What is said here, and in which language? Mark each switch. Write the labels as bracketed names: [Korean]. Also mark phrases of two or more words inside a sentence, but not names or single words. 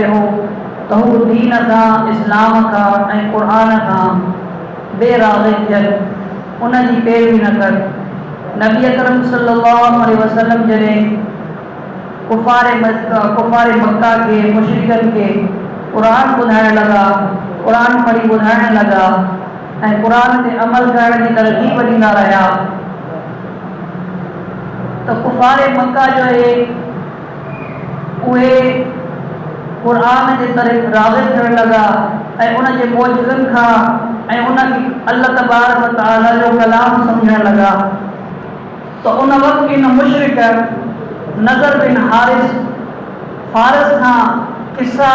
[Sindhi] हो त हू दीन खां इस्लाम खां ऐं क़ुर खां बेराग़ थियनि उन जी पैरवी न कनि नबी अकरम [Arabic] صلى الله عليه وسلم [Sindhi] जॾहिं कुफ़ार मक्का के मुशरिकनि के क़ुरान ॿुधाइण लॻा क़ुरान पढ़ी ॿुधाइण लॻा ऐं क़ुरान ते अमल करण जी तरग़ीब ॾींदा रहिया त कुफ़ार मक्का जो आहे उहे [Urdu] قرآن کے طرف راغب کرنے لگا ان کے معجزن کا ان کی اللہ تبارک و تعالی جو کلام سمجھنے لگا تو ان وقت ان مشرک نظر بن حارث فارس کا قصہ